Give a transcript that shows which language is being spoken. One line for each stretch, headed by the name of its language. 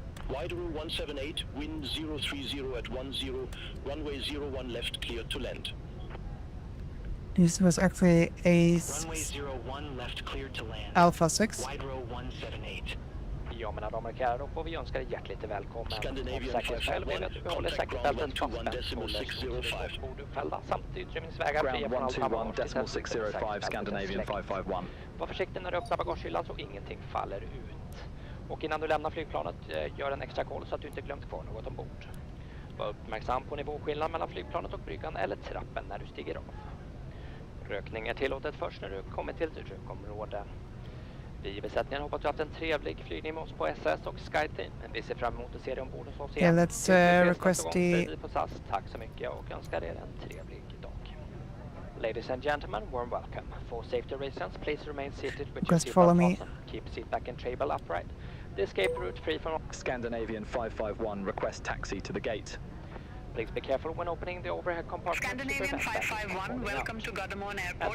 English: Wide room 178, wind 030 at 10, runway 01 left cleared to land. This was actually a Runway 01 left cleared to land. Alpha 6. Wide row 178.
Swedish: Ja, mina damer och herrar, då får vi önska dig hjärtligt välkommen. Scandinavian Säkerhetsskäl vill vi att du behåller säkerhetsbältet fastspänt, håller uppfällda samt utrymningsvägar fria från allt bagage.
English: 121.605 Scandinavian 551.
Swedish: Var försiktig när du öppnar bagagehyllan så ingenting faller ut. Och innan du lämnar flygplanet, gör en extra koll så att du inte glömt kvar något ombord. Var uppmärksam på nivåskillnad mellan flygplanet och bryggan eller trappen när du stiger av. Rökning är tillåtet först när du kommer till ett rökområde. Vi i besättningen hoppas att du haft en trevlig flygning med oss på SS och SkyTeam. Vi ser fram emot att se dig ombord hos oss igen.
English: Yeah, let's request the...
Swedish: Tack så mycket och önskar er en trevlig dag.
English: Ladies and gentlemen, warm welcome. For safety reasons, please remain seated with your follow me. Keep seat back and table upright. The escape route free from... Scandinavian 551, request taxi to the gate. Please be careful when opening the overhead compartment. Scandinavian 551, welcome to Gardermoen Airport.